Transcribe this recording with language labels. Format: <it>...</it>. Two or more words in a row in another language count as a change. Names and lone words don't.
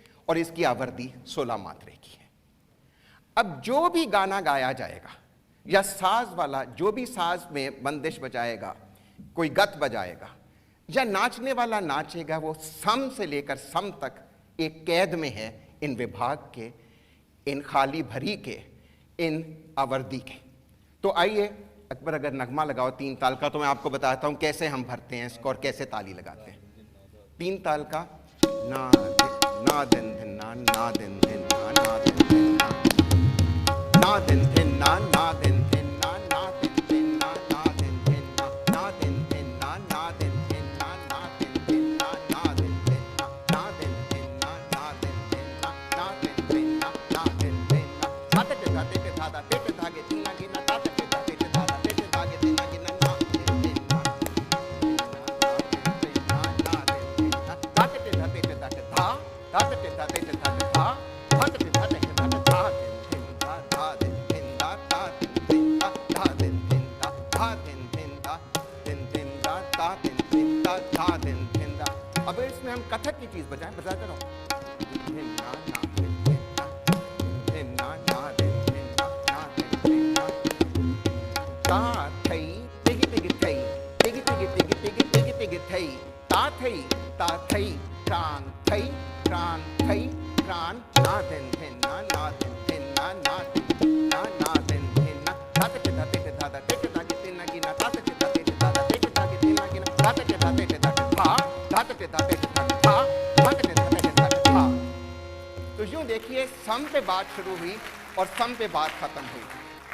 <hi>और इसकी आवृत्ति 16 मात्रे की है। अब जो भी गाना गाया जाएगा या साज वाला जो भी साज में बंदिश बजाएगा, कोई गत बजाएगा या नाचने वाला नाचेगा, वो सम से लेकर सम तक एक कैद में है इन विभाग के, इन खाली भरी के, इन आवृत्ति के। तो आइए अकबर अगर नगमा लगाओ 3 ताल का, तो मैं आपको बताता हूं कैसे हम भरते हैं इसको और कैसे ताली लगाते हैं। 3 ताल का ना दिन धिन ना दिन धिन ना दिन धिन ना दिन धिन ना दिन धिन ना दिन धिन ना दिन धिन ना दिन धिन ना दिन धिन ना दिन धिन ना दिन धिन ना दिन धिन ना दिन धिन ना दिन धिन ना दिन धिन साते ते धादा ते धागे तीना गिना ताते ते धादा ते धागे तीना गिना ना दिन धिन ना ताते ते धाते ते धाते धा ताते ते धाते ते धाते धा धाते ते धाते ते धाते धा दिन धिन धा धा दिन धिन धा धा दिन धिन धा धा दिन धिन धा दिन धिन धा धा दिन धिन धा धा दिन धिन धा। अब इसमें हम कथक की चीज बजाएं, बजाते रहो। धिन ना ना दिन धिन ना धिन ना ना दिन धिन ना ना दिन धिन ना ता थई तिगी तिगी थई तिगी तिगी तिगी तिगी तिगी तिगी थई ता थई प्राण थई प्राण थई प्राण ना दिन धिन ना दिन धिन ना दिन ना दिन धिन ना ताते ते धाते ते धादा ते ते धागे तीना गिना ताते ते धाते ते धादा ते ते धागे तीना गिना ताते ते धाते ते धाते धा धाते ते धाते ते धाते धा धाते ते धाते ते धाते धा। तो यूं देखिए, सम पे बात शुरू हुई और सम पे बात खत्म हुई।</hi>